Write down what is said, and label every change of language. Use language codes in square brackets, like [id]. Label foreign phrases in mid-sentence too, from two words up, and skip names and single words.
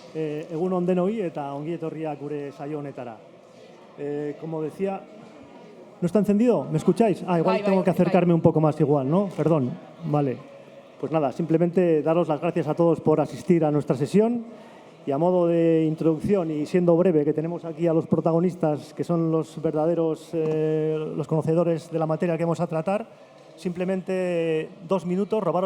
[eu] Egun on denoi eta ongi etorriak gure saio honetara. [es] Como decía, ¿no está encendido? ¿Me escucháis? Igual tengo que acercarme un poco más igual, ¿no? Perdón. Vale. Pues nada, simplemente daros las gracias a todos por asistir a nuestra sesión y a modo de introducción y siendo breve, que tenemos aquí a los protagonistas que son los verdaderos, los conocedores de la materia que vamos a tratar, simplemente 2 minutos, robaros